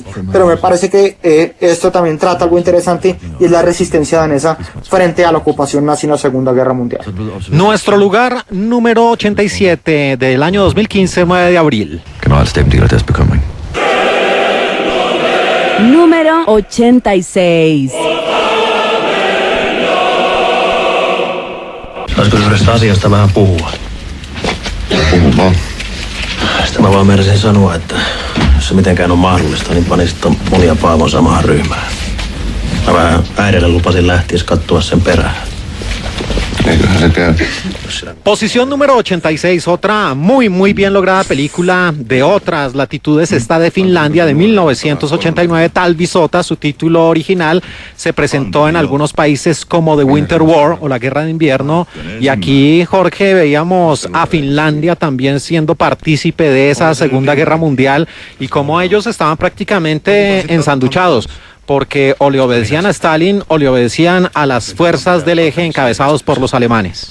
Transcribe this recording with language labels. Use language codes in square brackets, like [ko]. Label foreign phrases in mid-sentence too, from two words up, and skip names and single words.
[es] Pero me parece que esto también trata algo interesante, y es la resistencia danesa frente a la ocupación nazi en la Segunda Guerra Mundial. Nuestro lugar número 87 del año 2015, 9 de abril. Número 86. [fi] Saisiko yhdestä asiasta vähän puhua? Puhumaan. Sitten mä vaan määräsin sanoa, että jos se mitenkään on mahdollista, niin panisit ton monia Paavon samaan ryhmään. Mä vähän äidille lupasin lähtiessä katsoa sen perään. [es] Posición número 86, otra muy bien lograda película de otras latitudes, está de Finlandia de 1989, Talvisota, su título original, se presentó en algunos países como The Winter War o la Guerra de Invierno, y aquí, Jorge, veíamos a Finlandia también siendo partícipe de esa Segunda Guerra Mundial y cómo ellos estaban prácticamente ensanduchados, porque o le obedecían a Stalin o le obedecían a las fuerzas del eje encabezados por los alemanes.